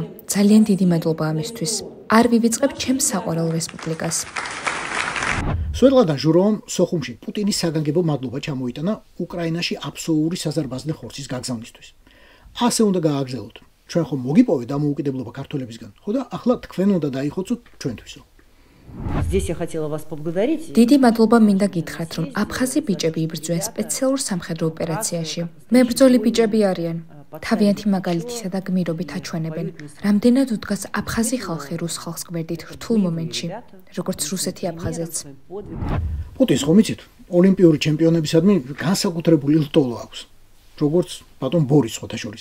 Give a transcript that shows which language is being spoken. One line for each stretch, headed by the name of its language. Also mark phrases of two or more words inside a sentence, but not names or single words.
Georgian: ძალიან დიდი მადლობა ამისთვის. არ ვივიწყებ ჩემს საყვარელ რესპუბლიკას. სვეტლანა ჟურავამ სოხუმში პუტინის საგანგებო მადლობა ჩამოიტანა უკრაინაში აბსოლუტური საზარბაზნე ხორცის გაგზავნისთვის. ასე უნდა გააგრძელოთ. ჩვენ ხომ მოგიპოვეთ დამოუკიდებლობა ქართველებისგან, ხო და ახლა თქვენ უნდა დაიხოცოთ ჩვენთვისო.
Russian: Здесь я хотела вас поблагодарить.
Georgian: დიდი მადლობა მინდა გითხრათ, რომ აფხაზი ბიჭები იბრძვიან სპეციალურ სამხედრო ოპერაციაში. მებრძოლი ბიჭები არიან. თავიანთი მაგალითისა და გმირობით აჩვენებენ, რამდენად უდგას აფხაზი ხალხი რუს ხალხს გვერდით რთულ მომენტში, როგორც რუსეთი აფხაზეთს. პუტინს ხომ იცით, ოლიმპიური ჩემპიონებისადმი განსაკუთრებული ლტოლო აქვს, როგორც ბატონ ბორის ხოთაშორის.